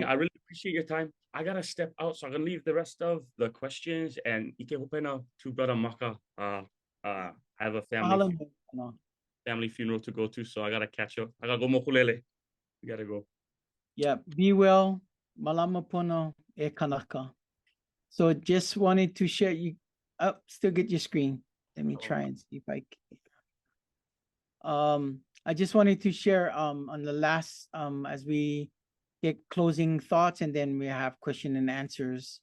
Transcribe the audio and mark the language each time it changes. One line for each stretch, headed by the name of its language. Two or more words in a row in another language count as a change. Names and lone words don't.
English: Cool. I really appreciate your time. I gotta step out, so I'm gonna leave the rest of the questions and
Hawaiian: Ike Hopena
English: to Brother Maka. I have a Mahalo, Kanoa. family funeral to go to, so I gotta catch up. I gotta go mokulele. We gotta go. Yeah, be well.
Hawaiian: Malama pono e kanaka.
English: So just wanted to share you. Still get your screen. let me try and see if I can. I just wanted to share on the last as we get closing thoughts, and then we have question and answers.